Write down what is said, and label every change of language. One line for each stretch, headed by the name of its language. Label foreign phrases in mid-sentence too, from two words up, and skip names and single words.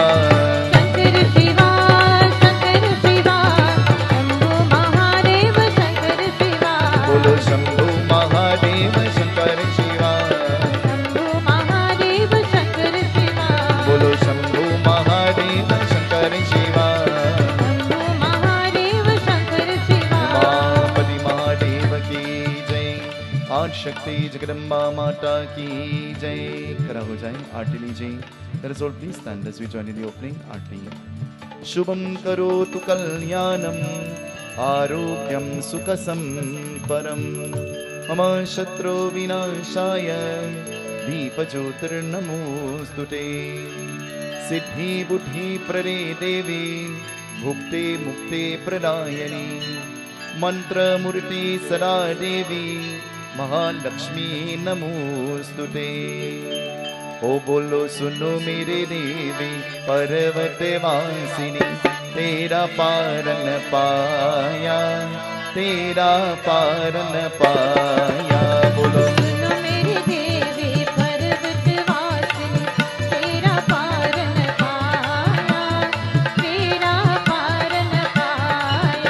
Hindi: शंकर शिवा, शंकर शिवा, शंभू महादेवा, शंकर शिवा. बोलो शंभू महादेवा, शंकर शिवा. शंभू महादेवा, शंकर शिवा. बोलो शंभू महादेवा, शंकर शिवा. शंभू महादेवा, शंकर शिवा. उमापति महादेव की जय। आठ शक्ति जगदम्बा माता की जय। खड़ा हो जाए, आरती लीजिए।
English: Let us all please stand as we join in the opening आरती।
Sanskrit: शुभम करोतु कल्याणम आरोग्यम सुखसंपदम मम शत्रु विनाशाय दीपज्योतिर्नमोस्तुते। सिद्धि बुद्धि प्रदे देवी भुक्ते मुक्ते प्रदायिनी मंत्र मूर्ति सदा देवी महालक्ष्मी नमोस्तुते।
Hindi: ओ बोलो सुनो मेरे देवी पर्वत वासिनी तेरा पारन पाया, तेरा पारन पाया। बोलो सुनो मेरी देवी पर्वत वासिनी तेरा पारन पाया, तेरा पारन पाया।